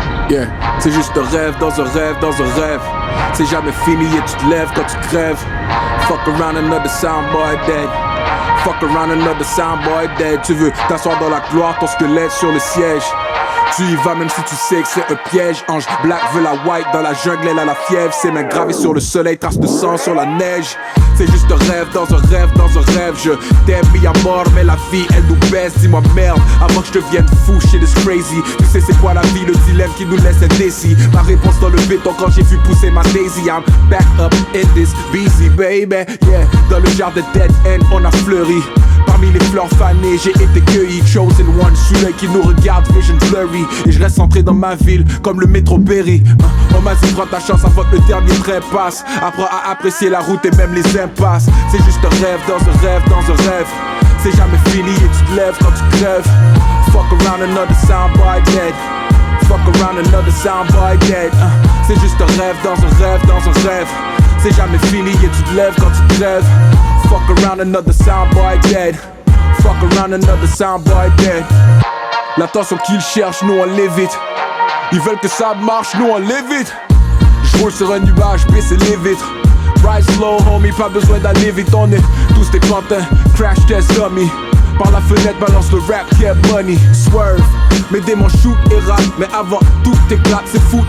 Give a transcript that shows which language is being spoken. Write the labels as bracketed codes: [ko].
[en] Yeah. [fr] C'est juste un rêve dans un rêve dans un rêve. C'est jamais fini et tu te lèves quand tu crèves. [en] Fuck around another soundboy dead. Fuck around another soundboy dead. [fr] Tu veux t'asseoir dans la gloire, ton squelette sur le siège. Tu y vas même si tu sais que c'est un piège. Ange Black veut la white dans la jungle, elle a la fièvre. Ses mains gravées sur le soleil, traces de sang sur la neige. C'est juste un rêve dans un rêve dans un rêve. Je t'aime mis à mort mais la vie elle nous baisse. Dis-moi merde avant que je devienne fou, [en] shit is crazy. [fr] Tu sais c'est quoi la vie, le dilemme qui nous laisse indécis. Ma réponse dans le béton quand j'ai vu pousser ma daisy. [en] I'm back up in this busy baby. [fr] Yeah, dans le jardin dead end on a fleuri. Parmi les fleurs fanées, j'ai été cueilli. [en] Chosen one, [fr] celui-là qui nous regarde, [en] vision blurry. [fr] Et je reste centré dans ma ville, comme le métro Berry. On m'a dit, prends ta chance avant que le dernier train passe. Apprends à apprécier la route et même les impasses. C'est juste un rêve dans un rêve dans un rêve. C'est jamais fini et tu te lèves quand tu crèves. [en] Fuck around another soundboy dead. Fuck around another soundboy dead. [fr] C'est juste un rêve dans un rêve dans un rêve. C'est jamais fini et tu te lèves quand tu crèves. [en] Fuck around another soundboy dead. Fuck around another soundboy dead. [fr] L'attention qu'ils cherchent, nous on l'évite. Ils veulent que ça marche, nous on l'évite. J'roule sur un nuage, baisser les vitres. [en] Ride slow homie, [fr] pas besoin d'aller vite. On est tous des pantins, [en] crash test dummy. [fr] Par la fenêtre balance le rap, [en] get money. [fr] Swerve, mes démons shoot et rap. Mais avant tout éclate, c'est fou.